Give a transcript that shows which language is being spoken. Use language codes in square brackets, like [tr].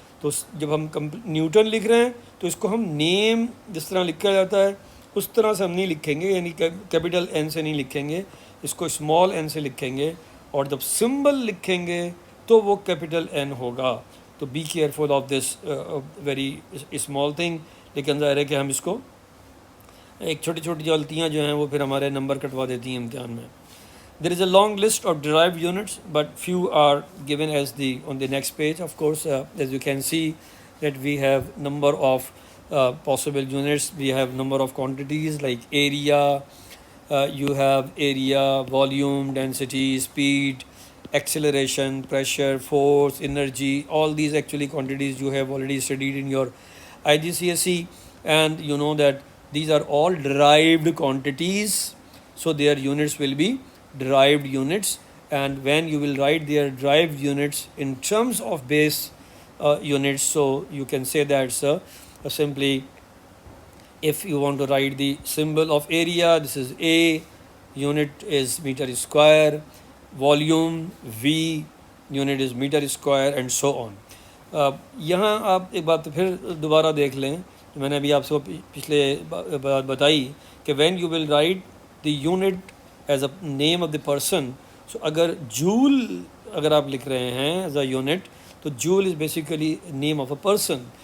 [ur] تو جب ہم نیوٹن لکھ رہے ہیں تو اس کو ہم نیم جس طرح لکھا جاتا ہے اس طرح سے ہم نہیں لکھیں گے, یعنی کیپٹل این سے نہیں لکھیں گے, اس کو اسمال این سے لکھیں گے. اور جب سمبل لکھیں گے تو وہ کیپٹل این ہوگا. [en] تو be careful of this very small thing. [ur] لیکن ظاہر ہے کہ ہم اس کو ایک چھوٹی چھوٹی غلطیاں جو ہیں وہ پھر ہمارے نمبر کٹوا دیتی ہیں امتحان میں. [en] There is a long list of derived units, but few are given as on the next page. Of course, as you can see that we have number of possible units. We have number of quantities like area. You have area, volume, density, speed, acceleration, pressure, force, energy. All these actually quantities you have already studied in your IGCSE, and you know that these are all derived quantities, so their units will be derived units. And when you will write their derived units in terms of base units, so you can say that simply if you want to write the symbol of area, this is A, unit is meter square, volume V, unit is meter square, and so on. [ur] یہاں آپ ایک بات پھر دوبارہ دیکھ لیں, میں نے ابھی آپ سے پچھلے بات بتائی کہ [en] when you will write the unit as a name of the person, [ur] سو اگر جول اگر آپ لکھ رہے ہیں [en] as a unit [ur] تو جول [en] Is basically name of a person.